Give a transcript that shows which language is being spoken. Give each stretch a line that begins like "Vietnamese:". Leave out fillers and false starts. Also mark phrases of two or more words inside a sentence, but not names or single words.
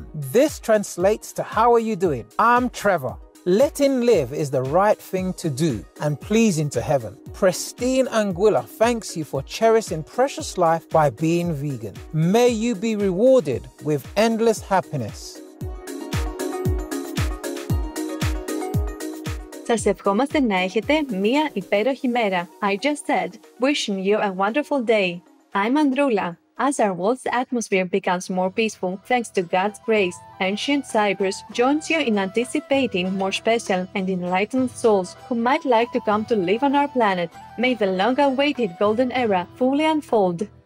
English: This translates to how are you doing? I'm Trevor. Letting live is the right thing to do and pleasing to heaven. Pristine Anguilla thanks you for cherishing precious life by being vegan. May you be rewarded with endless happiness.
Greek: Σας ευχόμαστε να έχετε μία υπέροχη μέρα.
English: I just said, wishing you a wonderful day. I'm Andrula. As our world's atmosphere becomes more peaceful thanks to God's grace, ancient Cyprus joins you in anticipating more special and enlightened souls who might like to come to live on our planet. May the long-awaited golden era fully unfold.